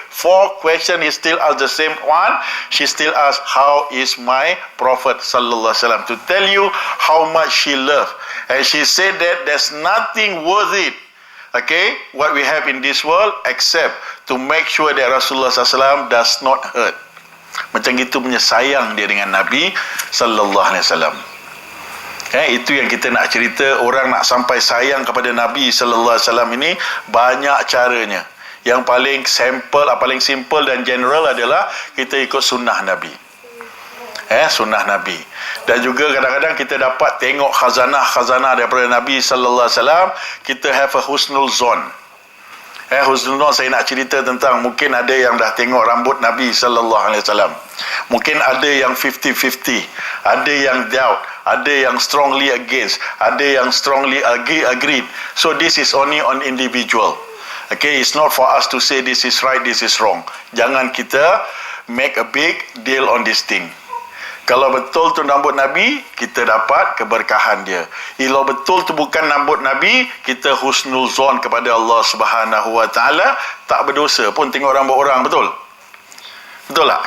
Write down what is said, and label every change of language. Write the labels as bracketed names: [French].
[English] 4 questions, he still asked the same one. She still asked, how is my prophet sallallahu alaihi wasallam? To tell you how much she loved. And she said that there's nothing worth it, okay, what we have in this world, except to make sure that Rasulullah sallallahu alaihi wasallam does not hurt. [Malay] Macam itu punya sayang dia dengan Nabi sallallahu alaihi wasallam. Itu yang kita nak cerita. Orang nak sampai sayang kepada Nabi sallallahu alaihi wasallam ini banyak caranya. Yang paling simple dan general adalah kita ikut sunnah Nabi. Sunnah Nabi. Dan juga kadang-kadang kita dapat tengok khazanah daripada Nabi sallallahu alaihi wasallam. Kita [English] have a [Malay] husnul zon. Husnul zon, saya nak cerita tentang, mungkin ada yang dah tengok rambut Nabi sallallahu alaihi wasallam. Mungkin ada yang 50-50, ada yang doubt, ada yang [English] strongly against, [Malay] ada yang [English] strongly agreed. So this is only on individual. Okay, it's not for us to say this is right, this is wrong. [Malay] Jangan kita [English] make a big deal on this thing. [Malay] Kalau betul tu rambut Nabi, kita dapat keberkahan dia. Kalau betul tu bukan rambut Nabi, kita husnul zon kepada Allah Subhanahu Wa Taala, tak berdosa pun tengok rambut orang, betul? Betul tak?